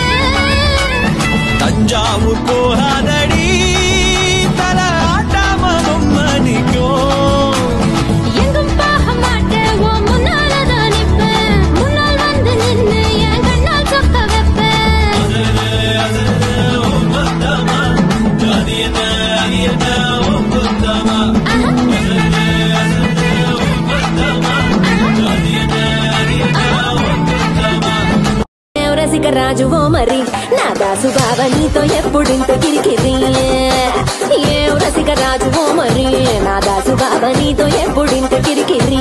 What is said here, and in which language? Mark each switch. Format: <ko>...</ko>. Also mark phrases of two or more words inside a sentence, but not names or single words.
<ta>தஞ்சாவூர் போகாதடி தல ஆட்டாம மணிக்கும் எங்கும் போக மாட்டேன் உன் முன்னாலதான் நிப்பேன் முன்னால் வந்து நின்னு என் கண்ணால் சொக்க வைப்பேன்</ta> <te>రసిక రాజువో మరి నా దాసు బావ నీతో ఎప్పుడింత కిరికిరి ఏ రసిక రాజువో మరి నా దాసు బావ నీతో ఎప్పుడింత కిరికిరి</te>